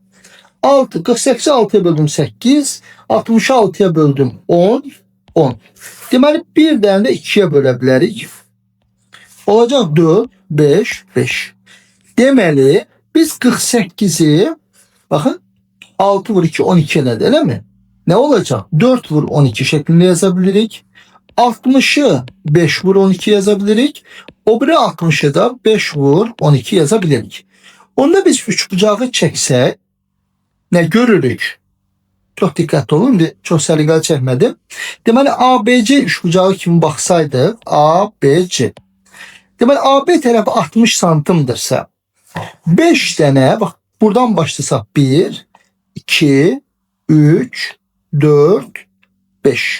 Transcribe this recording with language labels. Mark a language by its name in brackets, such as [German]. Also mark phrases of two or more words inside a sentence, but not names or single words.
[Azerbaijani] 6, 48 6'ya böldüm 8, 66'ya böldüm 10, 10. Deməli, bir dənə də 2'ye bölə bilərik. Olacaq 4, 5, 5. Deməli, biz 48'i, bakın, 6 vur 2, 12 nədir, elə mi? [Turkish] Ne olacaq? 4 vur 12 şeklinde yazabilirik. 60'ı 5 vur 12 yazabilirik. O biri 60'ı da 5 vur 12 yazabilirik. [Azerbaijani] Onda biz üçbucağı çəksək, ne görürük? [Turkish] Çok dikkatli olun. Çok səliqəli çəkmədim. [Azerbaijani] Deməli, ABC üçbucağı kimi baxsaydıq, ABC. Deməli, AB tərəfi 60 santimdirsə, 5 dənə, bak buradan başlasaq 1, 2, 3, 4, 5.